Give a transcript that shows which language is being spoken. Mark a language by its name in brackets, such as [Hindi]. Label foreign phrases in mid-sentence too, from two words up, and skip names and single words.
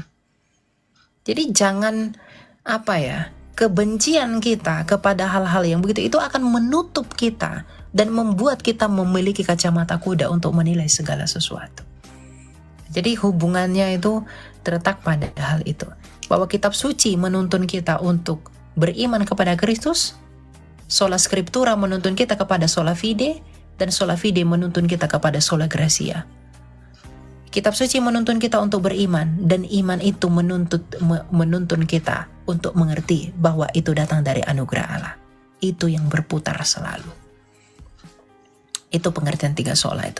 [Indonesian] Jadi jangan kebencian kita kepada hal-hal yang begitu itu akan menutup kita dan membuat kita memiliki kacamata kuda untuk menilai segala sesuatu. Jadi hubungannya itu terletak pada hal itu. Bahwa kitab suci menuntun kita untuk beriman kepada Kristus, [Latin] sola scriptura [Indonesian] menuntun kita kepada [Latin] sola fide, [Indonesian] dan [Latin] sola fide [Indonesian] menuntun kita kepada [Latin] sola gracia. [Indonesian] Kitab suci menuntun kita untuk beriman, dan iman itu menuntun kita untuk mengerti bahwa itu datang dari anugerah Allah. Itu yang berputar selalu. Itu pengertian 3 sola itu.